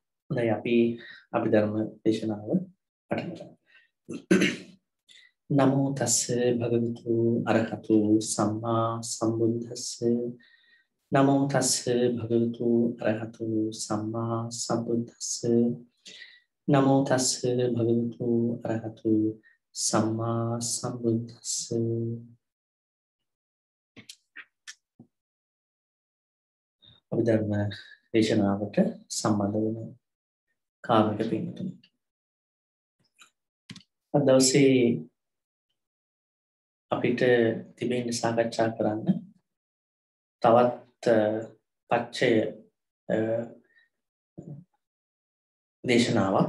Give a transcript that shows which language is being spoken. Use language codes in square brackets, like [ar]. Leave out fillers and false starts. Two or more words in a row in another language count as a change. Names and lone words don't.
[si] හොඳයි අපි අභිධර්ම දේශනාව පටන් ගමු. [pi] නමෝ තස්ස භගවතු අරහතු සම්මා සම්බුද්දස්ස නමෝ තස්ස භගවතු අරහතු සම්මා සම්බුද්දස්ස නමෝ තස්ස භගවතු අරහතු සම්මා සම්බුද්දස්ස [si] අභිධර්ම දේශනාවට සම්බන්ධ වන කාර්මික පින්තුනි. අද දවසේ අපිට තිබෙන සාකච්ඡා කරන්න තවත් පච්චය දේශනාවක්.